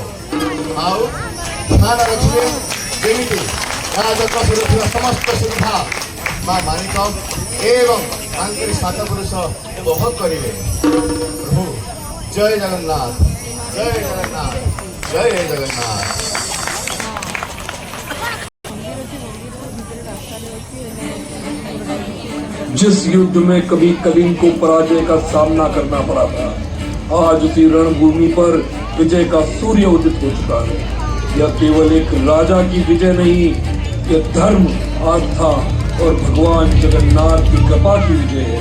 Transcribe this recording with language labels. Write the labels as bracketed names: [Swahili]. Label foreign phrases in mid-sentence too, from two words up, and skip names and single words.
[Odia] ଆଉ ଧ୍ୟାନ ରଖିବେ ଯେମିତି ରାଜକୋଷରେ ଥିବା ସମସ୍ତ ସୁବିଧା ମା ମାଣିକ ଏବଂ ତାଙ୍କରି ସାତ ପୁରୁଷ ଉପଭୋଗ କରିବେ। ପ୍ରଭୁ ଜୟ ଜଗନ୍ନାଥ, ଜୟ ଜଗନ୍ନାଥ, ଜୟ ଜଗନ୍ନାଥ। [Hindi] जिस युद्ध में कभी कलिंग को पराजय का सामना करना पड़ा था, आज उसी रणभूमि पर विजय का सूर्य उदित हो चुका है। यह केवल एक राजा की विजय नहीं, यह धर्म, आस्था और भगवान जगन्नाथ की कृपा की विजय है।